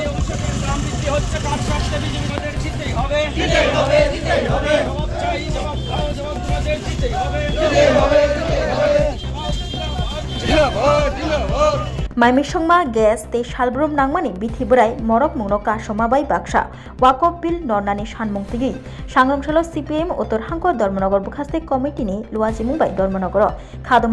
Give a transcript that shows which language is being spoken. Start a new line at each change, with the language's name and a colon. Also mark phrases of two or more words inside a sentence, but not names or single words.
Bangla: কৃষকের দাম বৃদ্ধি হচ্ছে, কার স্বার্থে বিজেপিদের জিততেই হবে। জবাব চাই, জবাব দাও, জবাব তোমাদের দিতেই হবে।
Bodo: माइमिसंमा गेस ते सालब्रुम नांगमानि बिथि बोराय मरक मुंनो कासमाबाय बाक्सा वाकफ बिल नरनानि सानमुंथिगै सांग्रांसालो सीपीएम उत्तर हांखर धर्मनगर बुखास्ते कमिटिनि लुवाजिमुंबाय धर्मनगर खादमा